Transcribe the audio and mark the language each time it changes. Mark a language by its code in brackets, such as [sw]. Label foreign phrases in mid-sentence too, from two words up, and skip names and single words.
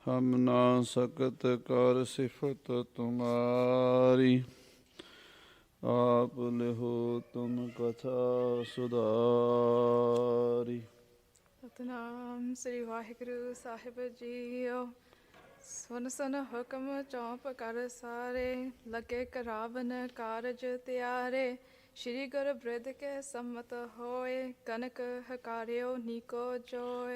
[bra] हम ना सकत कर सिफत तुम्हारी, आप लिहो तुम कथा सुधारी। [pa] ਸਤਨਾਮ ਸ੍ਰੀ ਵਾਹਿਗੁਰੂ ਸਾਹਿਬ ਜੀਓ। ਸੁਨ ਸੁਨ ਹੁਕਮ ਚੌਂਪ ਕਰ ਸਾਰੇ, ਲੱਗੇ ਕਰਾਵਨ ਕਾਰਜ ਤਿਆਰੇ। ਸ਼੍ਰੀ ਗੁਰੂ ਬ੍ਰਿਧ ਕੇ ਸੰਮਤ ਹੋਏ, ਕਨਕ ਹਕਾਰਿਓ ਨੀਕੋ ਜੋਏ।